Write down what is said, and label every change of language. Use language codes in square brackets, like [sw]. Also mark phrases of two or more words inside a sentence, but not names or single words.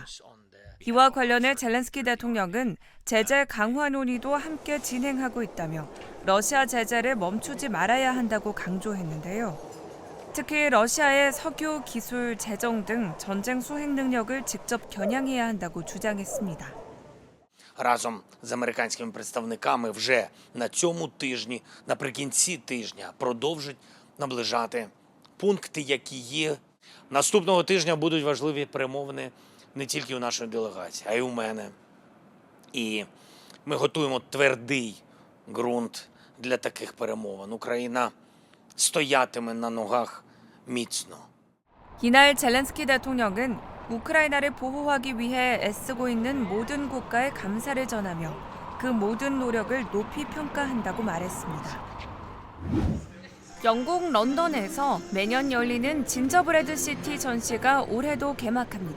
[ko] 이와 관련해 젤렌스키 대통령은 제재 강화 논의도 함께 진행하고 있다며 러시아 제재를 멈추지 말아야 한다고 강조했는데요. 특히 러시아의 석유, 기술, 재정 등 전쟁 수행 능력을 직접 겨냥해야 한다고 주장했습니다. [uk] Разом з американськими представниками вже на цьому тижні, наприкінці тижня, продовжать наближати пункти, які є. Наступного тижня будуть важливі перемовини не тільки у нашої делегації, а й у мене. І ми готуємо твердий ґрунт для таких перемовин. Україна стоятиме на ногах міцно. [ko] 이날 젤렌스키 대통령은 우크라이나를 보호하기 위해 애쓰고 있는 모든 국가에 감사를 전하며 그 모든 노력을 높이 평가한다고 말했습니다. 영국 런던에서 매년 열리는 진저브레드 시티 전시가 올해도 개막합니다.